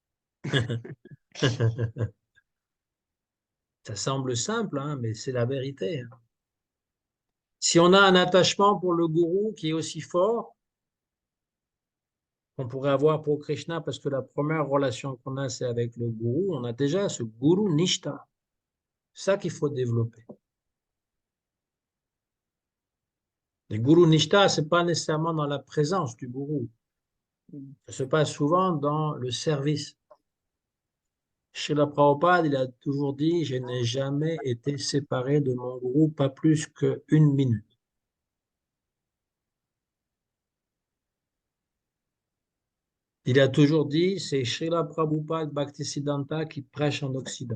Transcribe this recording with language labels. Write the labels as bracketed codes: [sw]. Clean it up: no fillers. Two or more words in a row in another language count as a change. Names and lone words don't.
[fr] Ça semble simple, hein, mais c'est la vérité, hein. Si on a un attachement pour le gourou qui est aussi fort qu'on pourrait avoir pour Krishna, parce que la première relation qu'on a, c'est avec le gourou, on a déjà ce [sa] guru nishta. [fr] C'est ça qu'il faut développer. Le [sa] guru nishta, [fr] ce n'est pas nécessairement dans la présence du gourou. Ça se passe souvent dans le service. Srila Prabhupada, il a toujours dit, je n'ai jamais été séparé de mon gourou, pas plus qu'une minute. Il a toujours dit, c'est Srila Prabhupada Bhaktisiddhanta qui prêche en Occident.